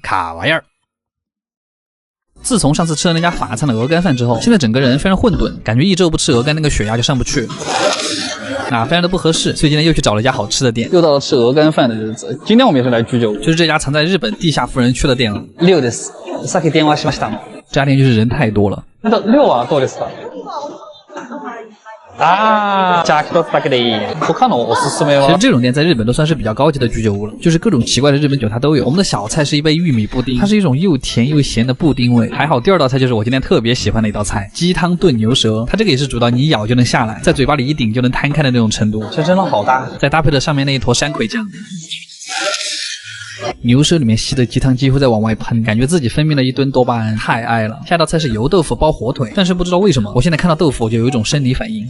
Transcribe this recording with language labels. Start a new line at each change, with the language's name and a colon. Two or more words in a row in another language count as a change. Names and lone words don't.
Chinese: 卡玩意儿。自从上次吃了那家法餐的鹅肝饭之后，现在整个人非常混沌，感觉1周不吃鹅肝那个血压就上不去，非常的不合适，所以今天又去找了一家好吃的店，又到了吃鹅肝饭的日子。今天我们也是来居酒屋，就是这家藏在日本地下富人区的店了。
Japanese: 6 です。さっき電話しました。
Chinese: 这家店就是人太多了。
Japanese: 6 はどうですか？啊，じゃあ1つだけでいい。他のおすすめは？
Chinese: 其实这种店在日本都算是比较高级的居酒屋了，就是各种奇怪的日本酒它都有。我们的小菜是一杯玉米布丁，它是一种又甜又咸的布丁味。还好第2道菜就是我今天特别喜欢的一道菜，鸡汤炖牛舌。它这个也是煮到你一咬就能下来，在嘴巴里一顶就能摊开的那种程度，这真的好大。再搭配着上面那一坨山葵酱。牛舌里面吸的鸡汤几乎在往外喷，感觉自己分泌了一吨多巴胺，太爱了。下道菜是油豆腐包火腿，但是不知道为什么，我现在看到豆腐我就有一种生理反应。